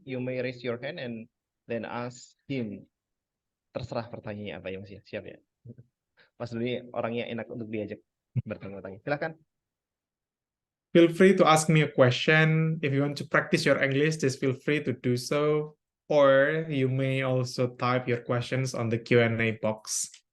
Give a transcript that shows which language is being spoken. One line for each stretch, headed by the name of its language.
English: You may raise your hand and then ask him.
Indonesian: Terserah pertanyaannya apa ya Mas ya. Siap ya. Mas Doni orangnya enak untuk diajak bertanya-tanya. Silakan.
English: Feel free to ask me a question. If you want to practice your English, just feel free to do so. Or you may also type your questions on the Q&A box.